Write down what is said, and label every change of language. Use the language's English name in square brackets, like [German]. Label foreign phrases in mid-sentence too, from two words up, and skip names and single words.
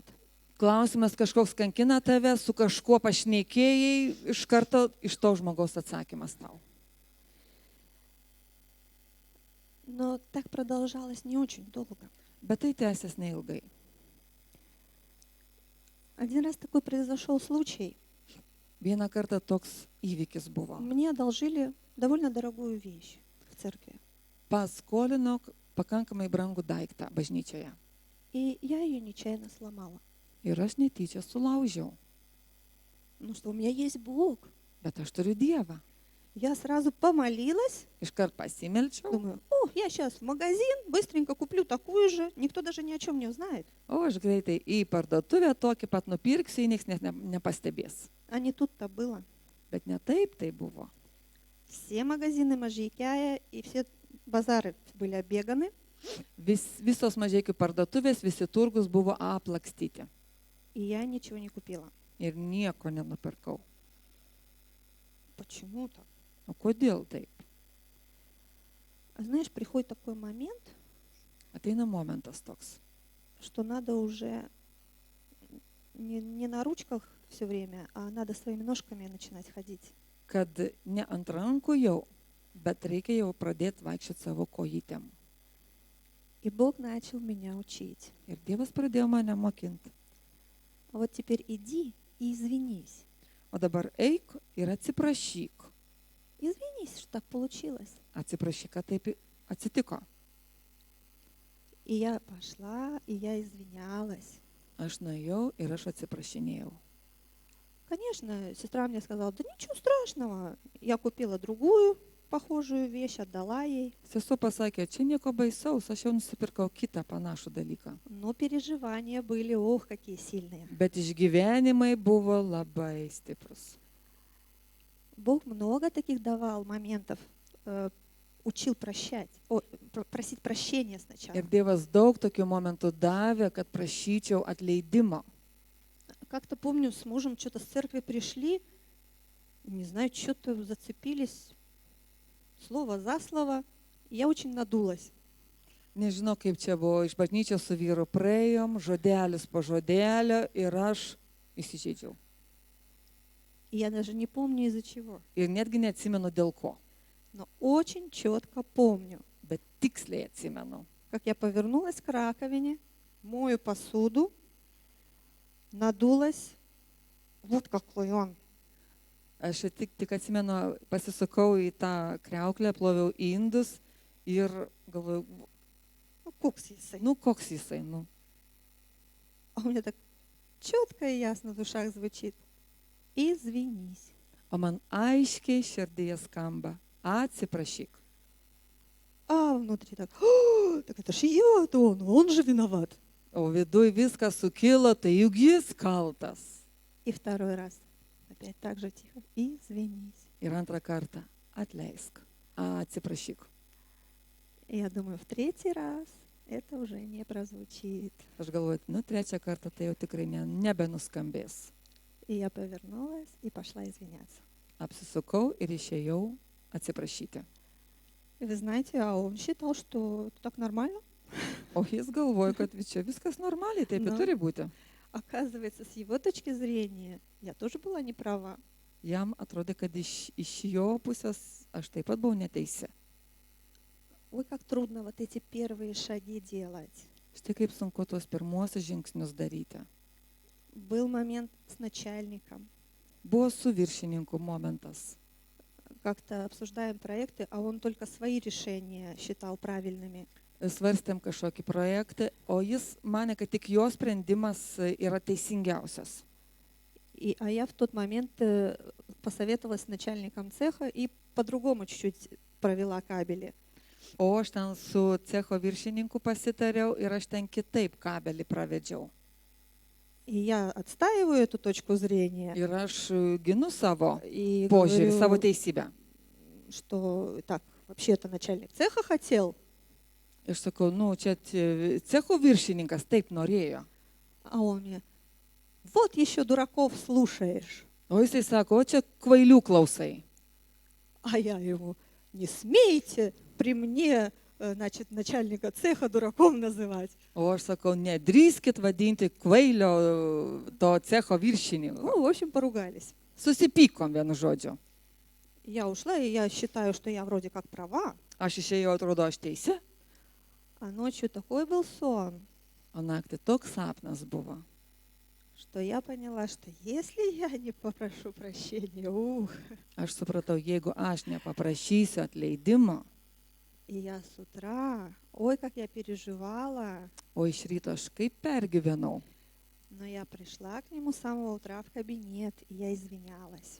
[Lithuanian] Klausimas kažkoks kankina tave, su kažkuo pašnekėjai, iš karto iš to žmogaus atsakymas tau. [Russian] Но так продолжалось не очень долго. [Lithuanian] Bet tai tęsės neilgai. [Russian] Один раз такой произошел случай. [Lithuanian] Vieną kartą toks įvykis buvo. [Russian] Мне одолжили довольно дорогую вещь в церкви. [Lithuanian] Paskolino pakankamai brangų daiktą bažnyčioje. [Russian] И я ее нечаянно сломала. [Lithuanian] Ir aš netyčia sulaužiau. [Russian] Ну что, у меня есть Бог. [Lithuanian] Bet aš turiu Dievą. [Russian] Я сразу помолилась. [Lithuanian] Iškart pasimelčiau. [Russian] Думаю, я сейчас в магазин, быстренько куплю такую же. Никто даже ни о чем не узнает. [Lithuanian] O aš greitai į parduotuvę tokį pat nupirksiu, niekas net nepastebės. [Russian] А не тут-то было. [Lithuanian] Bet ne taip tai buvo. [Russian] Все магазины Можайкяя и все базары были оббеганы. [Lithuanian] Visos mažeikių parduotuvės, visi turgus buvo aplakstyti. [Russian] И я ничего не купила. [Lithuanian] Ir nieko nenupirkau. [Russian] Почему так? [Lithuanian] O kodėl taip? [Russian] А знаешь, приходит такой момент, [Lithuanian] Ateina momentas toks, [Russian] что надо уже не на ручках все время, а надо своими ножками начинать ходить. [Lithuanian] kad ne ant rankų jau, bet reikia jau pradėti vaikščioti savo kojytėm. [Russian] И Бог начал меня учить. [Lithuanian] Ir Dievas pradėjo mane mokinti. [Russian] А вот теперь иди и извинись. [Lithuanian] O dabar eik ir atsiprašyk. [Russian] Извинись, что так получилось. [Lithuanian] Atsiprašyk, kad taip atsitiko. [Russian] И я пошла, и я извинялась. [Lithuanian] Aš nuėjau ir aš atsiprašinėjau. [Russian] Конечно, сестра мне сказала, да ничего страшного. Я купила другую похожую вещь, отдала ей. [Lithuanian] Sesuo pasakė, čia nieko baisaus, aš jau nusipirkau kitą panašų dalyką. [Russian] Но переживания были, ох, какие сильные. [Lithuanian] Bet išgyvenimai buvo labai stiprus. [Russian] Бог много таких давал моментов, учил прощать, просить прощения сначала. [Lithuanian] Ir Dievas daug tokių momentų davė, kad prašyčiau atleidimo. [Russian] Как-то помню, с мужем что-то с церкви пришли, не знаю, что-то зацепились, слово за слово, и я очень надулась. [Lithuanian] nežinau kaip čia buvo, iš bažnyčios su vyru praėjom, žodelis po žodelio ir aš įsižeidžiau. [Russian] И я даже не помню из-за чего. [Lithuanian] Ir netgi neatsimenu dėl ko, [Russian] Но очень четко помню, [Lithuanian] bet tiksliai atsimenu. [Russian] как я повернулась к раковине, мою посуду, надулась. Вот какой он. [Lithuanian] Aš tik atsimenu, pasisukau į tą kriauklę, ploviau indus ir galvoju, [Russian] Ну, кукс если. [Lithuanian] nu koks jisai, nu. [Russian] А у меня так четко и ясно в ушах звучит. Извинись. [Lithuanian] O man aiškiai širdyje skamba, atsiprašyk. [Russian] А внутри так, «О, так это ж я-то он же виноват. [Lithuanian] O viduj viskas sukilo, tai juk jis kaltas. [Russian] И второй раз опять так же тихо. Извинись. [Lithuanian] Ir antrą kartą, atleisk, atsiprašyk. [Russian] И я думаю, в третий раз это уже не прозвучит. [Lithuanian] Aš galvoju, nu trečią kartą tai jau tikrai nebenuskambės. [Russian] И я повернулась и пошла извиняться. [Lithuanian] Apsisukau ir išėjau atsiprašyti. [Russian] И вы знаете, а он считал, что это так нормально. [Lithuanian] O jis galvoja, kad čia viskas normaliai, taip ir Nu. turi būti. [Russian] Оказывается, с его точки зрения, я тоже была не права. [Lithuanian] Jam atrodė, kad iš jo pusės aš taip pat buvau neteisi. [Russian] Ой, как трудно вот эти первые шаги делать. [Lithuanian] Štai kaip sunku tuos pirmuosius žingsnius daryti. [Russian] Был момент с начальником. [Lithuanian] Buvo su viršininku momentas. [Russian] Как-то обсуждаем проекты, а он только свои решения считал правильными. [Lithuanian] Svarstėm kažkokį projektą, o jis mane, kad tik jo sprendimas yra teisingiausias. [Russian] А я в тот момент посоветовалась с начальником цеха и по-другому чуть-чуть провела кабели. [Lithuanian] O aš ten su cecho viršininku pasitariau ir aš ten kitaip kabelį pravedžiau. [Russian] И я отстаиваю эту точку зрения [Lithuanian] Ir aš ginu savo [Russian] и [Lithuanian] požiūrį, savo [Russian] говорю, [Lithuanian] teisybę. [Russian] что так, вообще-то начальник цеха хотел, [Lithuanian] Aš sakau, nu, čia cecho viršininkas taip norėjo. [Russian] а он мне, вот еще дураков слушаешь. [Lithuanian] O jisai sako, o čia kvailių klausai. [Russian] А я ему, не смейте при мне, значит, начальника цеха дураком называть. [Lithuanian] O aš sakau, nedrįskit vadinti kvailio to cecho viršininko. [Russian] Ну, в общем, поругались. [Lithuanian] Susipykom vienu žodžiu. [Russian] Я ушла, и я считаю, что я вроде как права. [Lithuanian] Aš išėjau, atrodo, aš teisi. [Russian] А ночью такой был сон, [Lithuanian] O naktį toks sapnas buvo, [Russian] что я поняла, что если я не попрошу прощения, [Lithuanian] aš supratau, jeigu aš nepaprašysiu atleidimo, [Russian] и я с утра, ой, как я переживала, [Lithuanian] o iš ryto aš kaip pergyvenau, [Russian] но я пришла к нему с самого утра в кабинет, и я извинялась.